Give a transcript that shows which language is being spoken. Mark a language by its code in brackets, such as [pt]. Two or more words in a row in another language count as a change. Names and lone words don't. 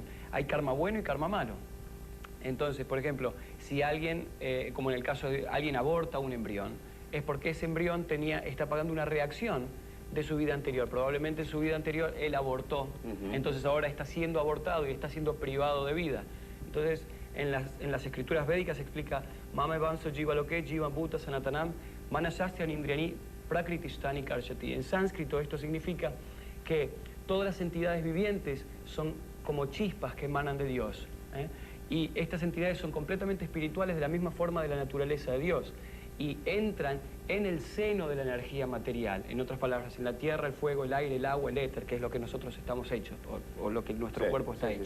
[es] Hay karma bueno y karma malo. Entonces, por ejemplo, si alguien, como en el caso de alguien aborta un embrión, es porque ese embrión está pagando una reacción de su vida anterior. Probablemente en su vida anterior él abortó, entonces ahora está siendo abortado y está siendo privado de vida. Entonces, en las escrituras védicas se explica [sa] ममै वांशो जीव लोके जीव भूतः सनातनः मनःषष्ठानि इन्द्रियाणि प्रकृतिस्थानि कर्षति. [es] En sánscrito esto significa que todas las entidades vivientes son como chispas que emanan de Dios, ¿eh? Y estas entidades son completamente espirituales de la misma forma de la naturaleza de Dios y entran en el seno de la energía material, en otras palabras, en la tierra, el fuego, el aire, el agua, el éter, que es lo que nosotros estamos hechos, o lo que nuestro cuerpo está hecho.